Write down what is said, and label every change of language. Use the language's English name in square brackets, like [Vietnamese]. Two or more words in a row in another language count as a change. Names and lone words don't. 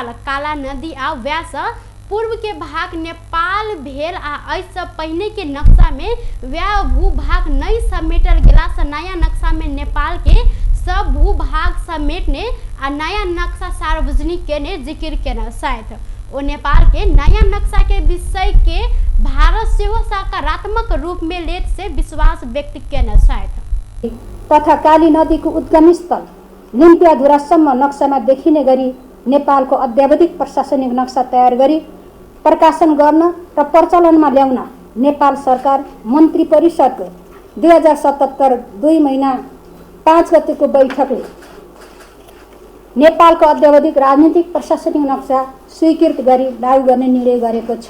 [Maithili] काला नदी आ व्यास पूर्व के भाग नेपाल भेल आ ऐसे पहिने के नक्शा में व्या भूभाग नहीं समेटल गेला से नया नक्शा में नेपाल के सब भूभाग समेटने आ नया नक्शा सार्वजनिक केने जिक्र केना साथ ओ नेपाल के नया नक्शा के विषय के भारत से सकारात्मक रूप में लेत से विश्वास व्यक्त केना साथ [Nepali] तथा काली नदी को उद्गम स्थल लिम्पियाधुरासम्म नक्सामा देखिने गरी नेपालको अद्यावधिक प्रशासनिक नक्सा तयार गरी प्रकाशन गर्न र प्रचलनमा ल्याउन नेपाल सरकार मन्त्री परिषदको 2077 2 महिना 5 गतेको बैठकले नेपालको अद्यावधिक राजनीतिक प्रशासनिक नक्सा स्वीकृत गरी लागू गर्ने निर्णय गरेको छ।